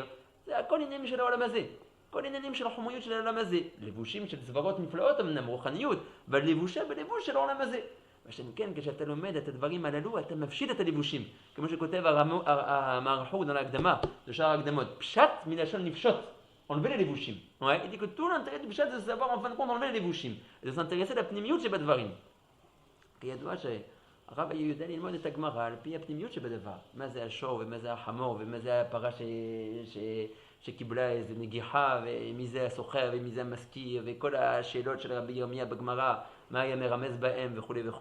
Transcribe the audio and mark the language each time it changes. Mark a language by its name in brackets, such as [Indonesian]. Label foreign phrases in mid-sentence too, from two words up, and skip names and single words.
[Hebrew] זה הכל עניינים של העולם הזה. כל עניינים של החומריות של העולם הזה. לבושים של סברות נפלאות, אמנם רוחניות, אבל לבושה בלבוש של העולם הזה. ושם כן, כשאתה לומד את הדברים הללו, אתה מפשיט את הלבושים. כמו שכותב המערכות dans ההקדמה, לשאר ההקדמות. פשט מלשון לפשוט, [French] enlever les לבושים. il dit que tout l'intérêt du pshat, c'est de savoir en fin de compte enlever les לבושים. [Hebrew] זה s'intéresser לפנימיות שבדברים. כידוע שהרב היה יודע ללמוד את הגמרא על פי הפנימיות שבדבר. מה זה השור ומה זה החמור ומה זה הפרה שקיבלה איזו נגיחה, ומי זה הסוחר ומי זה המזכיר, וכל השאלות של רבי ירמיה בגמרא, מה היה מרמז בהם וכו'.